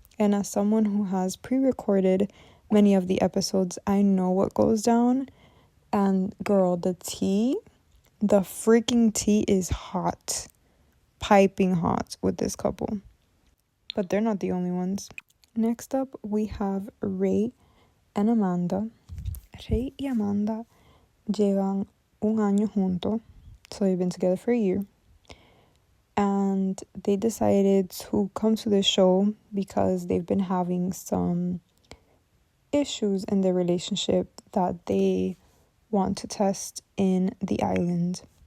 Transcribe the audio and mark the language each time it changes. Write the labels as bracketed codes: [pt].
[en] And as someone who has pre-recorded many of the episodes, I know what goes down. And girl, the freaking tea is hot. Piping hot with this couple. But they're not the only ones. Next up, we have Ray and Amanda. [es] Ray y Amanda llevan 1 año juntos. [en] So they've been together for a year. And they decided to come to the show because they've been having some issues in their relationship that they want to test in the island.